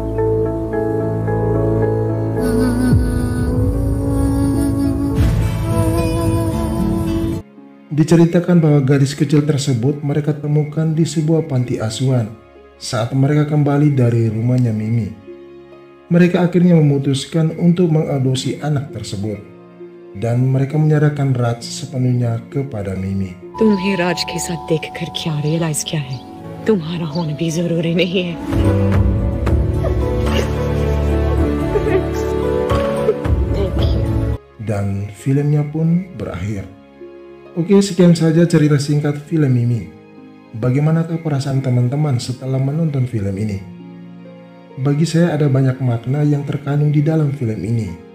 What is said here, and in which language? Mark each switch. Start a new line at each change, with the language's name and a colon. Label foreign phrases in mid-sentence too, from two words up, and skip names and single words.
Indonesian: Diceritakan bahwa gadis kecil tersebut mereka temukan di sebuah panti asuhan saat mereka kembali dari rumahnya Mimi. Mereka akhirnya memutuskan untuk mengadopsi anak tersebut dan mereka menyerahkan Raj sepenuhnya kepada Mimi.
Hindi: तुम्हें राज के साथ देखकर क्या रियलाइज क्या है? तुम्हारा होना भी जरूरी नहीं है।
Indonesian: Dan filmnya pun berakhir. Oke, sekian saja cerita singkat film Mimi. Bagaimanakah perasaan teman-teman setelah menonton film ini? Bagi saya ada banyak makna yang terkandung di dalam film ini.